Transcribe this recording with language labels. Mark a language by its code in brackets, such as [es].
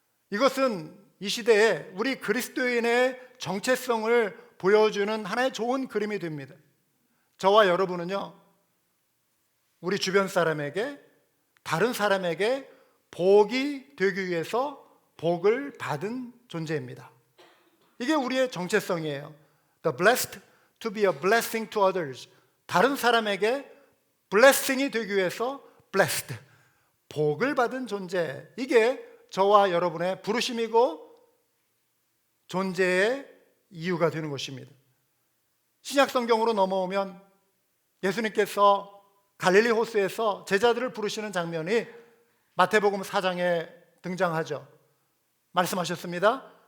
[ko] 이것은 이 시대에 우리 그리스도인의 정체성을 보여주는 하나의 좋은 그림이 됩니다. 저와 여러분은요, 우리 주변 사람에게, 다른 사람에게 복이 되기 위해서 복을 받은 존재입니다. 이게 우리의 정체성이에요. [en] The blessed to be a blessing to others. [ko] 다른 사람에게 블레싱이 되기 위해서 blessed, 복을 받은 존재. 이게 저와 여러분의 부르심이고 존재의 이유가 되는 것입니다. 신약 성경으로 넘어오면 예수님께서 갈릴리 호수에서 제자들을 부르시는 장면이 마태복음 4장에 등장하죠. 말씀하셨습니다.